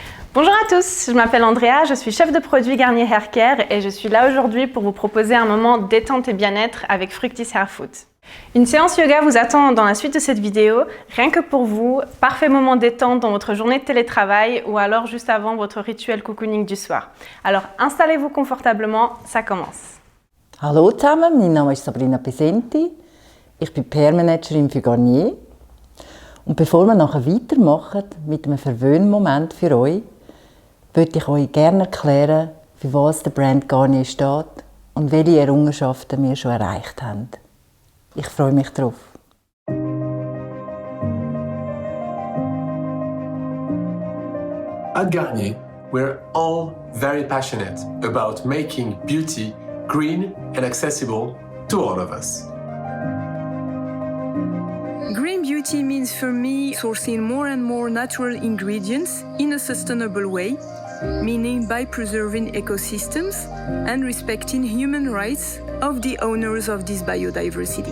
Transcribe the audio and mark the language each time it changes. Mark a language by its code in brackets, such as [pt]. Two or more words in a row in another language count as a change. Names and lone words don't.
[fr] Bonjour à tous, je m'appelle Andrea, je suis chef de produit Garnier Hair Care et je suis là aujourd'hui pour vous proposer un moment détente et bien-être avec Fructis Hair Food. Une séance yoga vous attend dans la suite de cette vidéo, rien que pour vous, parfait moment détente dans votre journée de télétravail ou alors juste avant votre rituel cocooning du soir. Alors installez-vous confortablement, ça commence. [de] Hallo zusammen, mein Name ist Sabrina Pesenti. Ich bin PR-Managerin für Garnier. Und bevor wir nachher weitermachen mit einem Verwöhnmoment für euch, würde ich euch gerne erklären, für was der Brand Garnier steht und welche Errungenschaften wir schon erreicht haben. Ich freue mich drauf. [en] At Garnier, we're all very passionate about making beauty green and accessible to all of us. Green beauty means for me sourcing more and more natural ingredients in a sustainable way, meaning by preserving ecosystems and respecting human rights of the owners of this biodiversity.